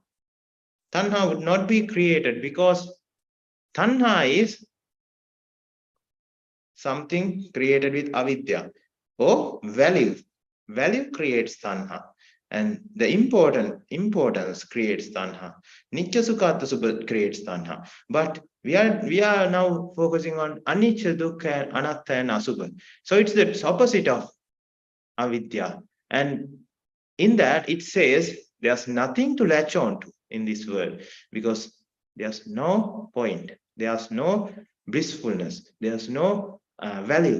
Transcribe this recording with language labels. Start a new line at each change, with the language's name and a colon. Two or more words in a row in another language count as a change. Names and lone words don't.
English: Tanha would not be created, because tanha is something created with avidya, or value. Value creates tanha, and the importance creates tanha.
Pali: Nitya sukha subha
English: creates tanha. But we are now focusing on
Pali: anicca, dukkha, anatta,
English: and asubha. So it's the opposite of avidya, and in that it says there's nothing to latch on to in this world, because there's no point, there's no blissfulness, there's no value.